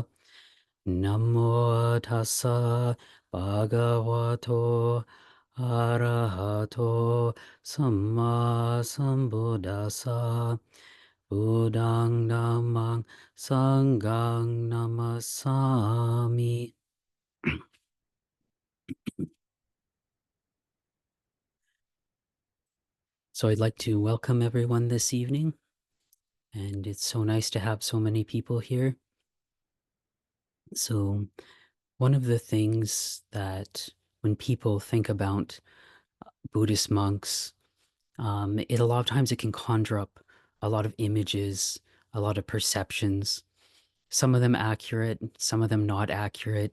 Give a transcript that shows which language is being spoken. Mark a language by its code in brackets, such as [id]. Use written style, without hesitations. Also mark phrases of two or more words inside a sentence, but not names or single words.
[pi] Namo tassa bhagavato arahato samma sambuddhassa. Buddhang Dhammang Sanghang Namasami. [en] So I'd like to welcome everyone this evening, and it's so nice to have so many people here. So one of the things that when people think about Buddhist monks, a lot of times it can conjure up a lot of images, a lot of perceptions, some of them accurate, some of them not accurate.